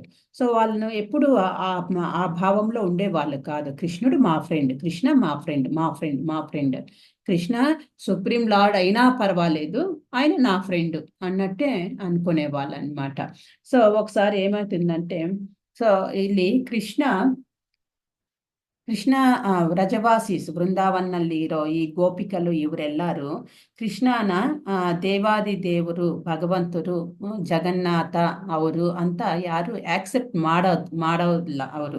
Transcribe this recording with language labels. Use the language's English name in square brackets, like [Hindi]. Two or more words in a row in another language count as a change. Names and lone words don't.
[Telugu] సో వాళ్ళను ఎప్పుడు ఆ భావంలో ఉండే వాళ్ళు కాదు. కృష్ణుడు మా ఫ్రెండ్, కృష్ణ మా ఫ్రెండ్, మా ఫ్రెండ్. కృష్ణ [English] supreme Lord [Telugu] అయినా పర్వాలేదు, ఆయన నా ఫ్రెండ్ అన్నట్టే అనుకునే వాళ్ళు అనమాట. సో ఒకసారి ఏమవుతుందంటే, సో [Kannada] ಇಲ್ಲಿ ಕೃಷ್ಣ ವ್ರಜವಾಸೀಸ್ ಬೃಂದಾವನ್ನಲ್ಲಿರೋ ಈ ಗೋಪಿಕಲು ಇವರೆಲ್ಲರೂ ಕೃಷ್ಣನ ದೇವಾದಿ ದೇವರು, ಭಗವಂತರು, ಜಗನ್ನಾಥ ಅವರು ಅಂತ ಯಾರು ಆಕ್ಸೆಪ್ಟ್ ಮಾಡೋದಿಲ್ಲ ಅವರು.